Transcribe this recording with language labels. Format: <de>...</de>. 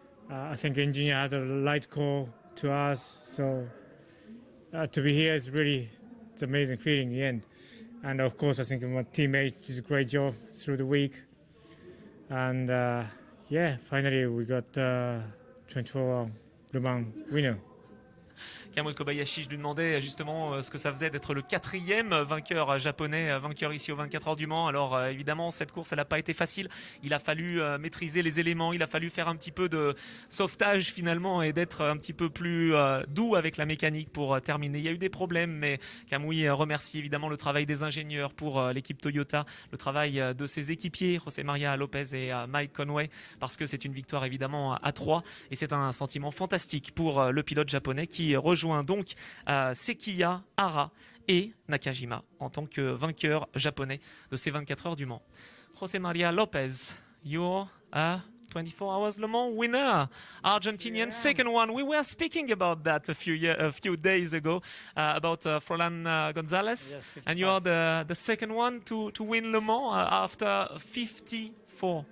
<en>I think engineer had a light call to us. So to be here is really, it's an amazing feeling in the end. And of course, I think my teammate did a great job through the week. And yeah, finally we got 24 Le Mans winner.</en> <fr>Kamui Kobayashi, je lui demandais justement ce que ça faisait d'être le 4e vainqueur japonais, vainqueur ici aux 24 heures du Mans. Alors évidemment, cette course, elle n'a pas été facile. Il a fallu maîtriser les éléments, il a fallu faire un petit peu de sauvetage finalement et d'être un petit peu plus doux avec la mécanique pour terminer. Il y a eu des problèmes, mais Kamui remercie évidemment le travail des ingénieurs pour l'équipe Toyota, le travail de ses équipiers, José María Lopez et Mike Conway, parce que c'est une victoire évidemment à 3 et c'est un sentiment fantastique pour le pilote japonais qui rejoint donc Sekiya, Hara et Nakajima en tant que vainqueur japonais de ces 24 heures du Mans.</fr> <en>José María Lopez, you're a 24 Hours Le Mans winner, Argentinian second one. We were speaking about that a few days ago about Froilán González, and you are the second one to win Le Mans after 54.</en>